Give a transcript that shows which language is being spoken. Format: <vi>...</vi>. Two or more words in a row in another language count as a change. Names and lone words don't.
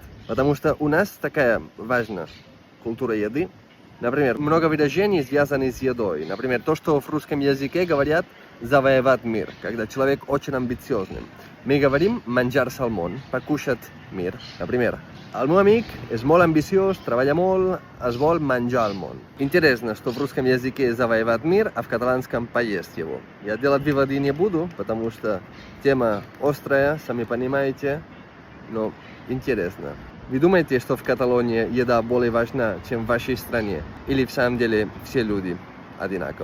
<ru>Потому что у нас такая важная культура еды. Например, много выражений связаны с едой. Например, то, что в русском языке говорят «завоевать мир», когда человек очень амбициозный. Мы говорим</ru> <ca>«manjar salmón»,</ca> <ru>«покушать мир». Например,</ru> <ca>«El meu amic és molt ambiciós, treballa molt, es vol manjar el món».</ca> <ru>Интересно, что в русском языке «завоевать мир», а в каталанском «поесть его». Я делать выводы не буду, потому что тема острая, сами понимаете, но интересно. Вы думаете, что в Каталонии еда более важна, чем в вашей стране? Или в самом деле все люди одинаковые?</ru>